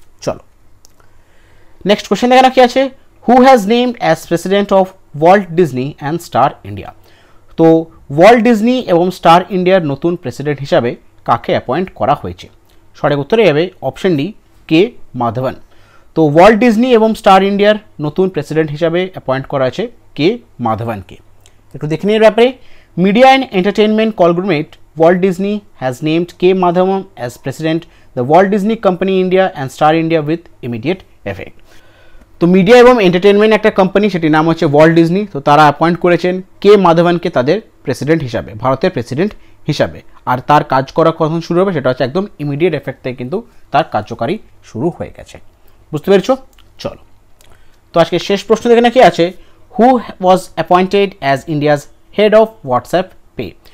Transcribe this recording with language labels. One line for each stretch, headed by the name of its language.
Bangla: চলো next question দেখা কি আছে,
English: Who has named as president of Walt Disney and Star India?
Bangla: তো ওয়াল্ট ডিজনি এবং স্টার ইন্ডিয়ার নতুন প্রেসিডেন্ট হিসাবে কাকে অ্যাপয়েন্ট করা হয়েছে? সঠিক উত্তরে যাবে অপশন ডি, কে মাধবন। তো ওয়াল্ট ডিজনি এবং স্টার ইন্ডিয়ার নতুন প্রেসিডেন্ট হিসাবে অ্যাপয়েন্ট করা হয়েছে কে মাধবনকে। একটু দেখে নিয়ে ব্যাপারে।
English: Media and entertainment conglomerate Walt Disney has named K. Madhavan as president the Walt Disney Company India and Star India with immediate effect.
Bangla: তো মিডিয়া এবং এন্টারটেনমেন্ট একটা কোম্পানি, সেটির নাম হচ্ছে ওয়াল্ট ডিজনি। তো তারা অ্যাপয়েন্ট করেছেন কে মাধবনকে তাদের প্রেসিডেন্ট হিসাবে, ভারতের প্রেসিডেন্ট হিসাবে। আর তার কাজ করা কখন শুরু হবে সেটা হচ্ছে একদম ইমিডিয়েট এফেক্ট থেকে কিন্তু তার কার্যকারী শুরু হয়ে গেছে। বুঝতে পেরেছো? চলো তো আজকে শেষ প্রশ্ন দেখে না কি আছে,
English: Who was appointed as India's head of WhatsApp Pay?